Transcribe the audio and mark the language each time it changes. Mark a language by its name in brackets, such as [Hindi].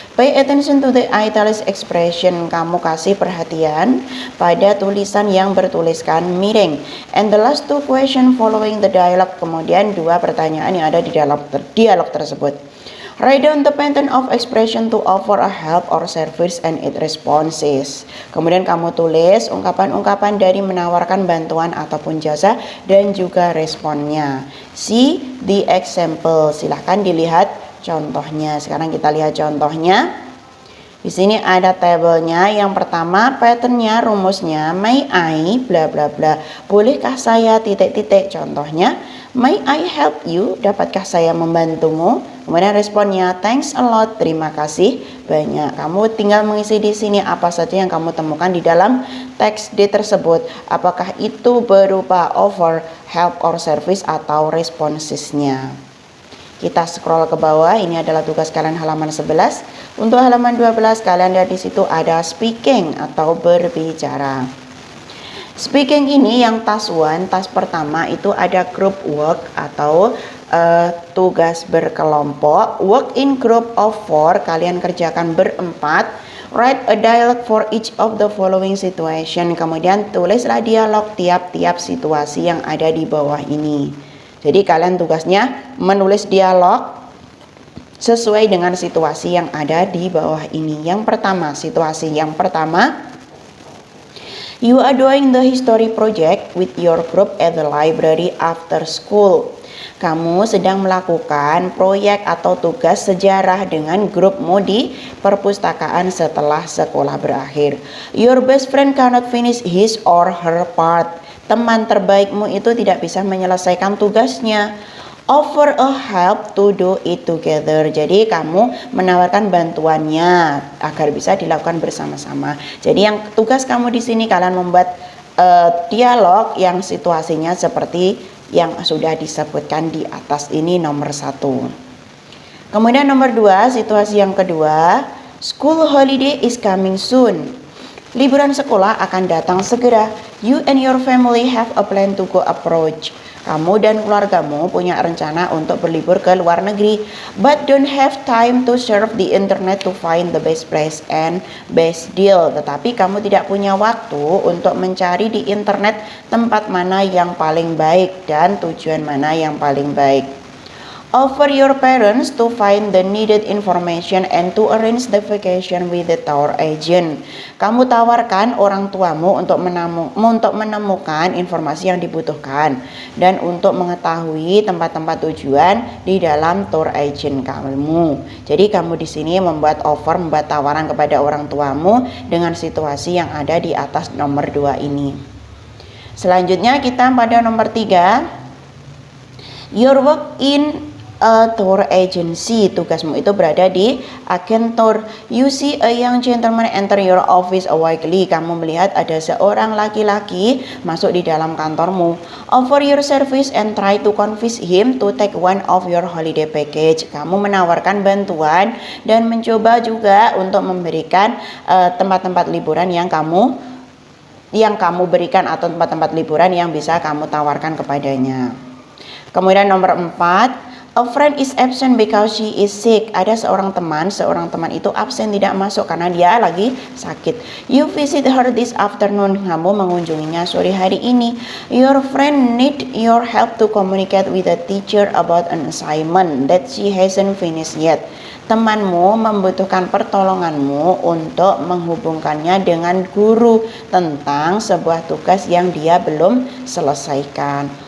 [English] Pay attention to the italics expression, [Indonesian] kamu kasih perhatian pada tulisan yang bertuliskan miring. [English] And the last 2 question following the dialogue, [Indonesian] kemudian 2 pertanyaan yang ada di dalam dialog tersebut. [English] Write down the pattern of expression to offer a help or service and its responses. [Indonesian] Kemudian kamu tulis ungkapan-ungkapan dari menawarkan bantuan ataupun jasa dan juga responnya. [English] See the example. [Indonesian] Silahkan dilihat contohnya. Sekarang kita lihat contohnya. Di sini ada tabelnya. Yang pertama patternnya, rumusnya, [English] may I bla bla bla. [Indonesian] Bolehkah saya titik-titik, contohnya. [English] May I help you? [Indonesian] Dapatkah saya membantumu? Kemudian responnya, [English] thanks a lot, [Indonesian] terima kasih banyak. Kamu tinggal mengisi di sini apa saja yang kamu temukan di dalam teks D tersebut. Apakah itu berupa offer, help, or service atau responsesnya. Kita scroll ke bawah, ini adalah tugas kalian halaman 11. Untuk halaman 12 kalian lihat di situ ada speaking atau berbicara. Speaking ini yang task 1, task pertama itu ada group work atau tugas berkelompok. [English] Work in group of 4, [Indonesian] kalian kerjakan berempat. [English] Write a dialogue for each of the following situation. [Indonesian] Kemudian tulislah dialog tiap-tiap situasi yang ada di bawah ini. Jadi kalian tugasnya menulis dialog sesuai dengan situasi yang ada di bawah ini. Yang pertama, situasi yang pertama, [English] you are doing the history project with your group at the library after school. [Indonesian] Kamu sedang melakukan proyek atau tugas sejarah dengan grupmu di perpustakaan setelah sekolah berakhir. [English] Your best friend cannot finish his or her part. [Indonesian] Teman terbaikmu itu tidak bisa menyelesaikan tugasnya. [English] Offer a help to do it together. [Indonesian] Jadi kamu menawarkan bantuannya agar bisa dilakukan bersama-sama. Jadi yang tugas kamu di sini kalian membuat dialog yang situasinya seperti yang sudah disebutkan di atas ini, nomor 1. Kemudian nomor 2, situasi yang kedua, [English] school holiday is coming soon. [Indonesian] Liburan sekolah akan datang segera. [English] You and your family have a plan to go abroad. [Indonesian] Kamu dan keluargamu punya rencana untuk berlibur ke luar negeri, [English] but don't have time to surf the internet to find the best place and best deal. [Indonesian] Tetapi kamu tidak punya waktu untuk mencari di internet tempat mana yang paling baik dan tujuan mana yang paling baik. [English] Offer your parents to find the needed information and to arrange the vacation with the tour agent. [Indonesian] Kamu tawarkan orang tuamu untuk menemukan informasi yang dibutuhkan dan untuk mengetahui tempat-tempat tujuan di dalam tour agent kamu. Jadi kamu di sini membuat tawaran kepada orang tuamu dengan situasi yang ada di atas nomor 2 ini. Selanjutnya kita pada nomor 3. [English] Your work in a tour agency. [Indonesian] Tugasmu itu berada di agen tour. [English] You see a young gentleman enter your office weekly. [Indonesian] Kamu melihat ada seorang laki-laki masuk di dalam kantormu. [English] Offer your service and try to convince him to take one of your holiday package. [Indonesian] Kamu menawarkan bantuan dan mencoba juga untuk memberikan tempat-tempat liburan yang kamu berikan atau tempat-tempat liburan yang bisa kamu tawarkan kepadanya. Kemudian nomor 4, [English] a friend is absent because she is sick. [Indonesian] Ada seorang teman itu absen, tidak masuk karena dia lagi sakit. [English] You visit her this afternoon. [Indonesian] Kamu mengunjunginya sore hari ini. [English] Your friend need your help to communicate with the teacher about an assignment that she hasn't finished yet. [Indonesian] Temanmu membutuhkan pertolonganmu untuk menghubungkannya dengan guru tentang sebuah tugas yang dia belum selesaikan.